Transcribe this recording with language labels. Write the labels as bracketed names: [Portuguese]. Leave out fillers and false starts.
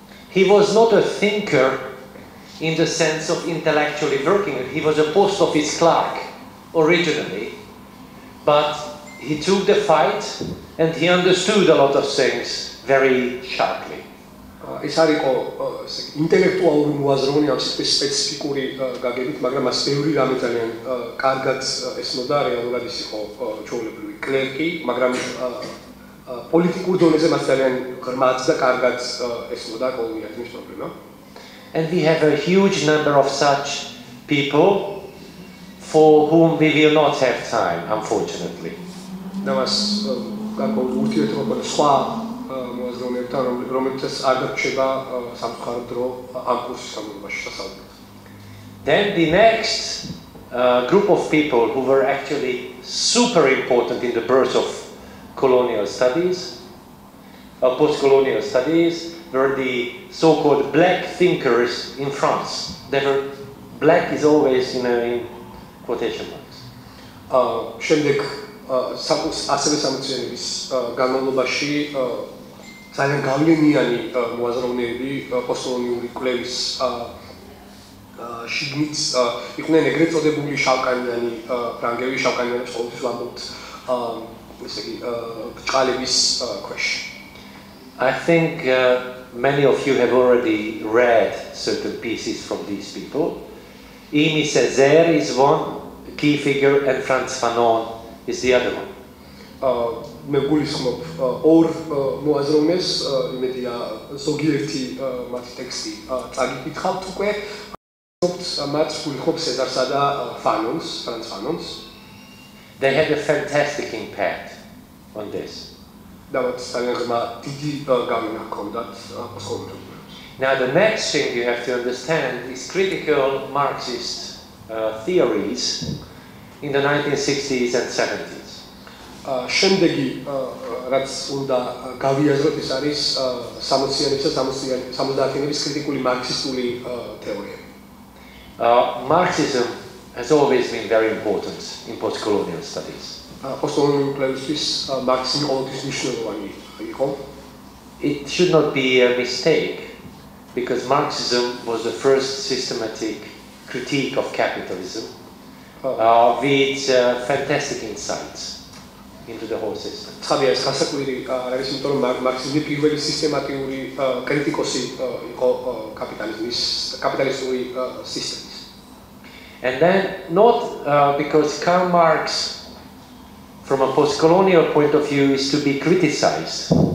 [English] He was not a thinker in the sense of intellectually working. He was a post office clerk originally, but he took the fight and he understood a lot of things very sharply. [Georgian] ეს არ იყო ინტელექტუალური მოაზროვნე ამ სპეციფიკური გაგებით, მაგრამ მას ბევრი რამე ძალიან კარგად ესმოდა, რეალურად ის იყო ჩვეულებრივი კლერკი, მაგრამ პოლიტიკურ დონეზე მას ძალიან ღრმად და კარგად ესმოდა კოლონიალიზმის პრობლემა. [English] And we have a huge number of such people for whom we will not have time, unfortunately. [Georgian] და მას გარკვეული ურთიერთობა ყო სხვა მოაზროვნეებთან, რომლებიც არ დარჩება სამწუხაროდ დრო ამ კურსის განმავლობაში სასწავლებლად. [English] Then the next group of people who were actually super important in the birth of colonial studies, post-colonial studies, were the so-called black thinkers in France. They were, black is always in quotation marks. [Georgian] შემდეგ ასევე სამეცნიერების განმავლობაში ძალიან გავლენიანი მოაზროვნეები პოსტკოლონიური კვლევის შიგნით იყვნენ ეგრეთ წოდებული შავკანიანი ფრანგები, შავკანიანებს ყოველთვის ვამბობთ ესე იგი ბჭყალების ქვეშ. [English] I think many of you have already read certain pieces from these people. Amy Césaire is one key figure and Frantz Fanon is the other one. [Georgian] მე გულისხმობ ორ მოაზროვნეს, იმედია ზოგიერთი მათი ტექსტი წაგიკითხავთ უკვე. მათ გულისხმობ სეზარსა და ფანონს, ფრანც ფანონს. [English] They had a fantastic impact on this. [Georgian] და მათ ძალიან ღრმა დიდი გავლენა ჰქონდათ პოსტკოლონიურს. [English] Now the next thing you have to understand is critical Marxist theories in the 1960s and 70s. [Georgian] შემდეგი რაც უნდა გავიაზროთ ის არის 60-იანების და 70-იანების კრიტიკული მარქსისტული თეორიები. [English] Marxism has always been very important in post-colonial studies. [Georgian] Postcolonial კვლევისთვის მარქსიზმი ყოველთვის მნიშვნელოვანი იყო. [English] It should not be a mistake because Marxism was the first systematic critique of capitalism with fantastic insights into the whole system. [Georgian] ცხადია ეს გასაკვირი არ არის, იმიტომ რომ მარქსიზმი პირველი სისტემატიური კრიტიკოსი იყო კაპიტალისტური სისტემის. [English] And then not because Karl Marx from a post-colonial point of view is to be criticized.